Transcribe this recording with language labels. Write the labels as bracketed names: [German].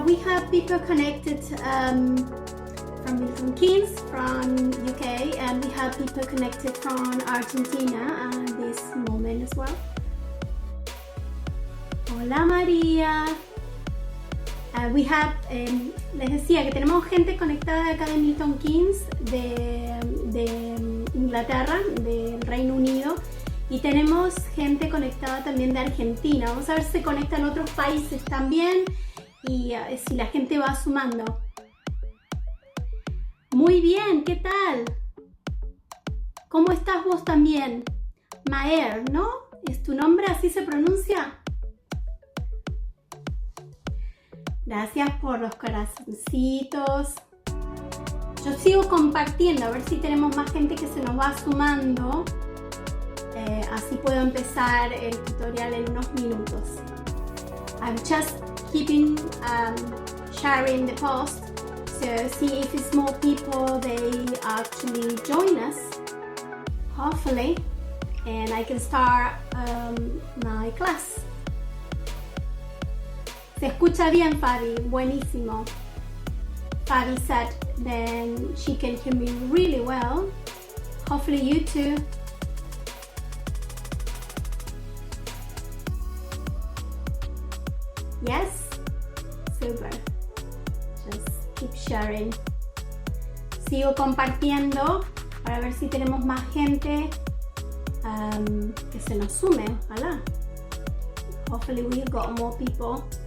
[English] We have people connected from Milton Keynes, from UK, and we have people connected from Argentina at this moment as well. [Spanish] Hola, María. [English] We have, [Spanish] les decía que tenemos gente conectada de acá de Milton Keynes, de Inglaterra, del Reino Unido, y tenemos gente conectada también de Argentina. Vamos a ver si se conectan otros países también y si la gente va sumando. Muy bien, ¿qué tal? ¿Cómo estás vos también? Maer, ¿no? ¿Es tu nombre? ¿Así se pronuncia? Gracias por los corazoncitos. Yo sigo compartiendo, a ver si tenemos más gente que se nos va sumando. Así puedo empezar el tutorial en unos minutos. [English] I'm just keeping sharing the post. So see if it's more people, they actually join us, hopefully, and I can start my class. [Spanish] Se escucha bien, Fabi, buenísimo. [English] Fabi said then she can hear me really well. Hopefully you too. Yes? Super. Just keep sharing. [Spanish] Sigo compartiendo para ver si tenemos más gente que se nos sume. Ojalá. [English] Hopefully we've got more people.